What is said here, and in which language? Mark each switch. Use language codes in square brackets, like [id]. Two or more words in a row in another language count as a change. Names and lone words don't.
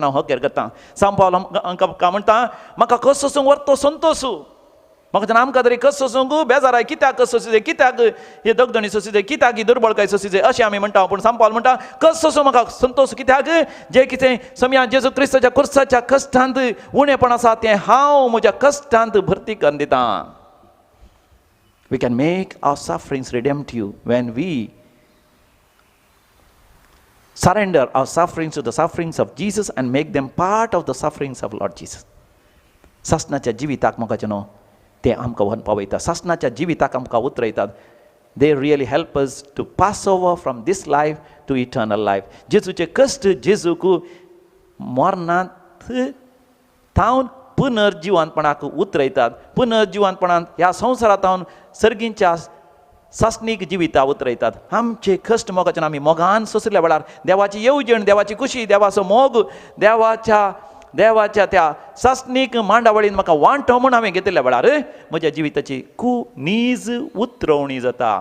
[kok] हांव हकेर करता सांग पावलो आमकां म्हणटा म्हाका कस सोसूंक व्हरतो संतोसू म्हाका आमकां तरी कस सोसूंक बेजाराय कित्याक कस सोसी जाय कित्याक हे दगदणी सोसी जाय कित्याक ही दुर्बळकाय सोसी जाय अशें आमी म्हणटा पूण सांग पावलो म्हणटा कस सोसूं म्हाका संतोश कित्याक जे कितें समया जेजू क्रिस्ताच्या कुर्साच्या कश्टांत उणेपण आसा तें हांव म्हज्या कश्टांत भरती करून दितां [en] We can make our sufferings redemptive when we surrender our sufferings to the sufferings of Jesus and make them part of the sufferings of Lord Jesus. [kok] सासणाच्या जिविताक मोगाच्यान ते आमकां व्हरून पावयता सासणाच्या जिविताक आमकां उतरयतात [en] they really help us to pass over from this life to eternal life. [kok] जेजूचे कश्ट जेजूक मरणांत थावन पुनर्जिवानपणाक उतरयतात. पुनर्जिवानपणांत ह्या संवसारांत सर्गींच्या सासणीक जिविता उतरयतात. आमचे कश्ट मोगाच्यान आमी मोगान सोंसल्या वेळार देवाची येवजण, देवाची खुशी, देवाचो मोग, देवाच्या त्या सासणीक मांडावळीन म्हाका वांटो म्हूण हांवें घेतिल्ल्या वेळार म्हज्या जिविताची खूब नीज उतरवणी जाता.